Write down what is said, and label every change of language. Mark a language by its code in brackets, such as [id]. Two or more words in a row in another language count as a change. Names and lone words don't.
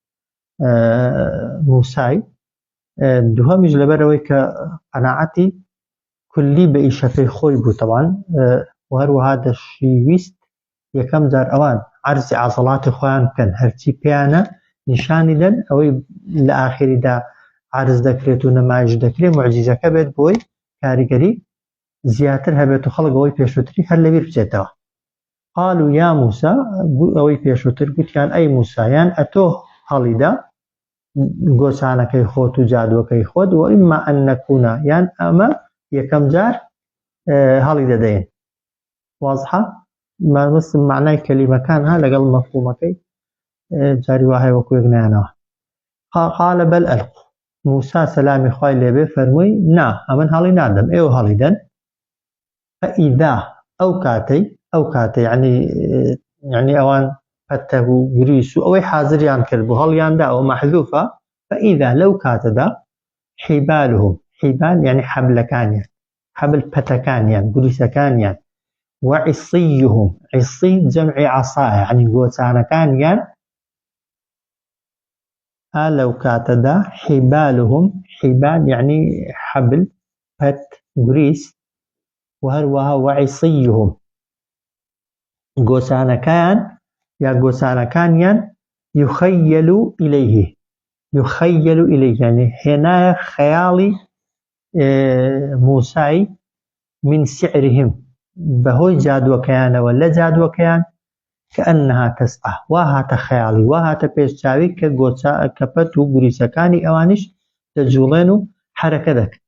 [ckb] موسای دووهەمیش لەبەرەوەی کە قەناعەتی کولی بە ئیشەکەی خۆی بوو طبعاً و هەروەها دەشیویست یەکەم جار ئەوان عەرزی عەزەڵاتی خۆیان بکەن هەرچی پێیانە نیشانی دەن ئەوەی لە ئاخریدا عرض دەکرێت و نەمایش دەکرێت معجیزەکە بێت بۆی کاریگەری زیاتر هەبێت و خەڵک ئەوەی پێشووتری هەر لەبیر بچێتەوە. [ar] قالوا يا موسى [ckb] ئەوەی پێشووتر گوتیان ئەی موسایان ئەتۆ هەڵیدا گۆچانەکەی خۆت و جادووەکەی خۆت و [ar] ئیما ئەن نەکوونە [ckb] یان ئەمە یەکەم جار هەڵی دەدەین. واضحە؟ معنای کەلیمەکان ها لەگەڵ مەفهومەکەی جاری وهەیە وەکو یەک نایانەوە. [ar] قال بل ألقوا موسى [ckb] سلامی خوای لێبێ فەرمووی نا ئەمن هەڵی نادەم ئێوە هەڵی دەن. فإذا ئەو کاتەی یعنی ئەوان پەتە و گریس و ئەوەی حازریان کرد بوو هەڵیاندا ئەوە مەحذوفە. فإذا لەو کاتەدا [ar] حیبالهم حیبال یعنی [ckb] حەبلەکانیان حەبل پەتەکانیان گریسەکانیان [ar] وعصيهم عصي جمع عصا يعني [ckb] گۆچانەکانیان لەو کاتەدا [ar] حیبالهم حیبال يعني حەبل [ckb] پەت گریس و هەروەها وعصيهم گۆچانەکان یا گۆچانەکانیان [ar] يخيل إليه يعني [ckb] هێنایە خەیاڵی موسای [ar] من سحرهم [ckb] بەهۆی جادووەکەیانەوە لە جادووەکەیان [ar] كأنها تسعى [ckb] وهاتە خەیاڵی وهاتە پێشچاوی کە پەت و گوریسەکانی ئەوانش دەجوڵێن و حرەکە دەکەن.